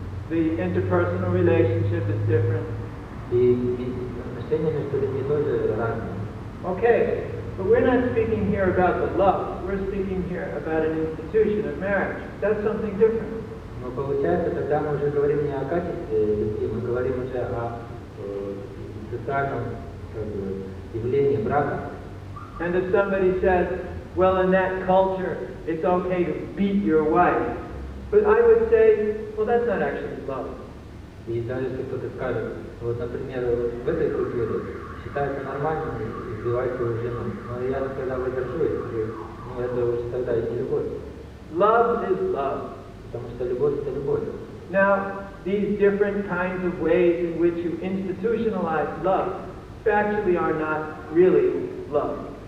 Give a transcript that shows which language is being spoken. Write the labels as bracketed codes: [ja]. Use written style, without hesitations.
[en] The interpersonal relationship is different. [ru] И отношения между людьми тоже разные. [en] Okay, but we're not speaking here about the love. We're speaking here about an institution of marriage. That's something different. [ru] Но получается, тогда мы уже говорим не о качестве любви, мы говорим уже о социальном явлении брака. [en] And if somebody says, well, in that culture, it's okay to beat your wife. But I would say, well, that's not actually love. [ru] И даже если кто-то скажет, вот, например, в этой культуре считается нормальным избивать свою жену, но я тогда воздержусь, ну это уже тогда и не любовь. [en] Love is love. [ru] Потому что любовь это любовь. [en] Now, these different kinds of ways in which you institutionalize love actually are not really love.